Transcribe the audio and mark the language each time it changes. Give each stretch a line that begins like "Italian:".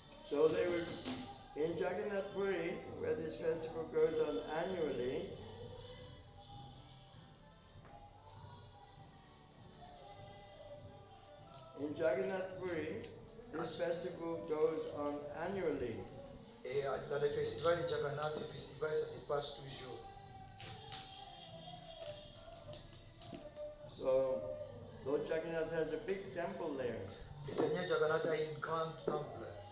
English: So they were in Jagannath Puri, where this festival goes on annually. In Jagannath Puri, this festival goes on annually.
French: Et dans le festival de Jagannath, ce festival, ça se passe toujours.
English: So Lord Jagannath has a big temple there.
French: Le Seigneur Jagannath a une grande temple.